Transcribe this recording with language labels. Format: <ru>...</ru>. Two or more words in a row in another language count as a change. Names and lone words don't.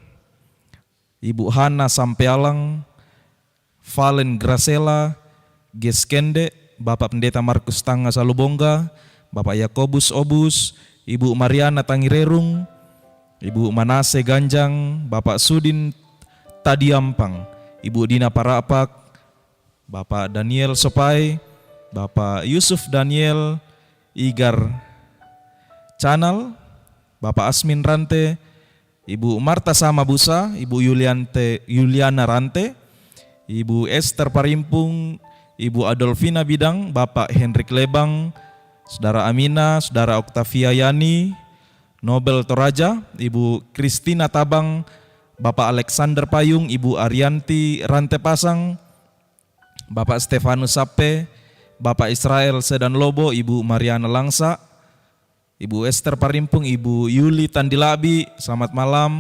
<id>Ibu Hana Sampealang, Valen Gracela, Geskende, Bapak Pendeta Markus Tanga Salubongga, Bapak Yakobus Obus, Ibu Mariana Tangirerung, Ibu Manase Ganjang, Bapak Sudin Tadiampang, Ibu Dina Parapak, Bapak Daniel Sopai, Bapak Yusuf Daniel Igar Canal, Bapak Asmin Rante, Ibu Marta Samabusa, Ibu Yuliana Rante, Ibu Esther Parimpung, Ibu Adolfina Bidang, Bapak Hendrik Lebang, Saudara Amina, Saudara Oktavia Yani, Nobel Toraja, Ibu Kristina Tabang, Bapak Alexander Payung, Ibu Arianti Rante Pasang, Bapak Stefanus Sape, Bapak Israel Sedan Lobo, Ibu Mariana Langsa, Ibu Esther Parimpung, Ibu Yuli Tandilabi, selamat malam.</id>